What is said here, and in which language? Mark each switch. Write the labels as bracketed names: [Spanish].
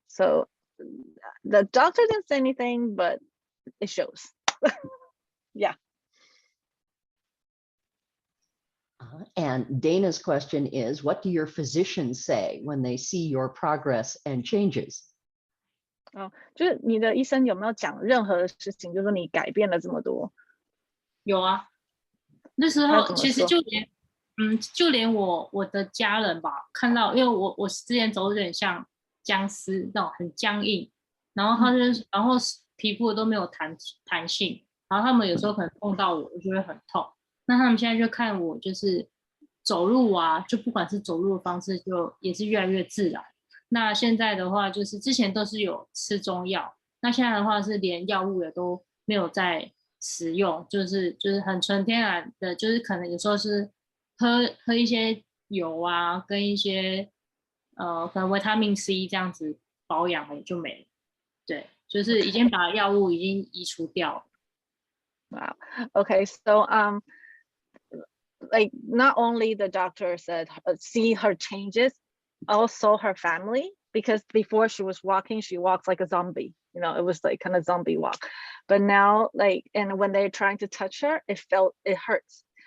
[English] So the doctor didn't say anything, but it shows. Yeah. And Dana's question is, what do your physicians say when they see your progress and changes? [Chinese] 就是你的医生有没有讲任何的事情，就是说你改变了这么多？有啊，那时候其实就连我的家人吧，看到，因为我之前走有点像僵尸那种很僵硬，然后然后皮肤都没有弹性，然后他们有时候可能碰到我就会很痛。那他们现在就看我就是走路啊，就不管是走路的方式，就也是越来越自然。那现在的话，就是之前都是有吃中药，那现在的话是连药物也都没有在使用，就是很纯天然的，就是可能有时候是喝一些油啊，跟一些可能维他命 C 这样子保养了就没了。对，就是已经把药物已经移除掉了。 [English] Wow. Okay, so like not only the doctor said see her changes, also her family, because before she was walking, she walks like a zombie. You know, it was like kind of zombie walk. But now, like, and when they're trying to touch her, it hurts.